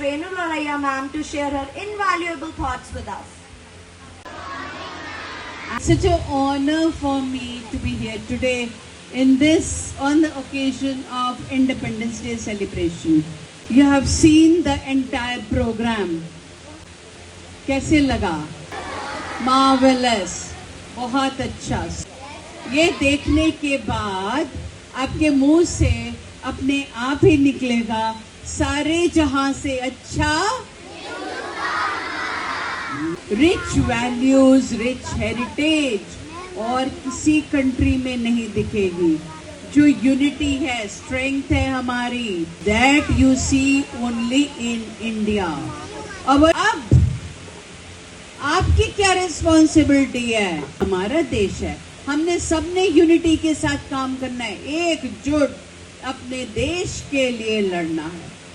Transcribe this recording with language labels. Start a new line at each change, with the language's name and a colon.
English: Renu Loraya ma'am, to share her invaluable thoughts with us. Such an honor for me to be here today on the occasion of Independence Day celebration. You have seen the entire program.
Hindi: कैसे लगा? Marvelous, बहुत अच्छा. ये देखने के बाद आपके मुंह से अपने आप ही निकलेगा, सारे जहां से अच्छा.
English: Rich values, rich heritage
Hindi: और किसी कंट्री में नहीं दिखेगी. जो यूनिटी है, स्ट्रेंथ है हमारी,
English: that you see only in India.
Hindi: अब आपकी क्या रिस्पॉन्सिबिलिटी है? हमारा देश है, हमने सबने यूनिटी के साथ काम करना है, एकजुट अपने देश के लिए लड़ना है.